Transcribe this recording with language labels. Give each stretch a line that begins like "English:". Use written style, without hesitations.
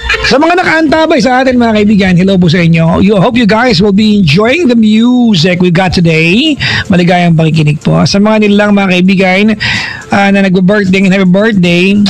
Filipino: Sa mga nakaantabay sa atin mga kaibigan, hello po sa inyo.
English: Hope you guys will be enjoying the music we got today.
Filipino: Maligayang pakikinig po. Sa mga nilang mga kaibigan na nag-birthday and
English: happy birthday.